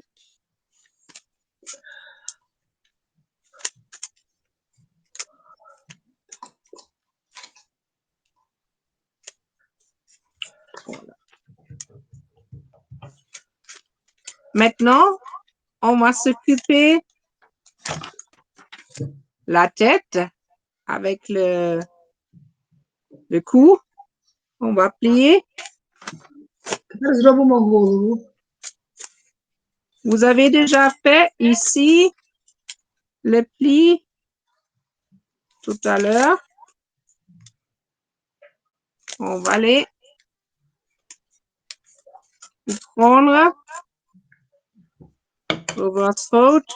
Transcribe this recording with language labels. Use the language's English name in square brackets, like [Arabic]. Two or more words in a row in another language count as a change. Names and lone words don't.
[French] Voilà. Maintenant, on va s'occuper la tête avec le cou. On va plier. [Ukrainian] Тепер зробимо голову. [French] Vous avez déjà fait ici le pli tout à l'heure. On va aller prendre votre faute.